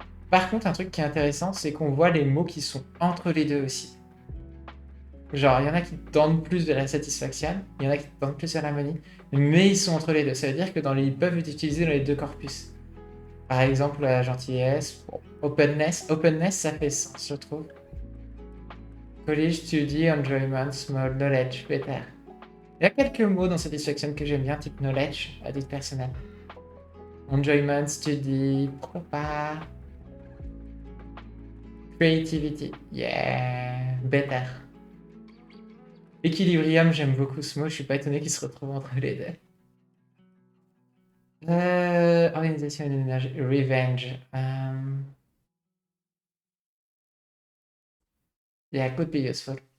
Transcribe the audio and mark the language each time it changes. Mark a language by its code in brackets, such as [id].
[fr] Par contre, un truc qui est intéressant, c'est qu'on voit les mots qui sont entre les deux aussi. Genre, il y en a qui tendent plus vers la satisfaction, il y en a qui tendent plus vers l'harmonie, mais ils sont entre les deux. Ça veut dire que ils peuvent être utilisés dans les deux corpus. Par exemple, la gentillesse, bon, openness, ça fait sens, je trouve. [en] College, study, enjoyment, small, knowledge, better. [fr] Il y a quelques mots dans satisfaction que j'aime bien, type knowledge, à titre personnel. Enjoyment, study, pourquoi pas. [en] Creativity, yeah, better. [fr] Equilibrium, j'aime beaucoup ce mot, je suis pas étonné qu'il se retrouve entre les deux. Organisation et énergie, revenge. [en] Yeah, could be useful.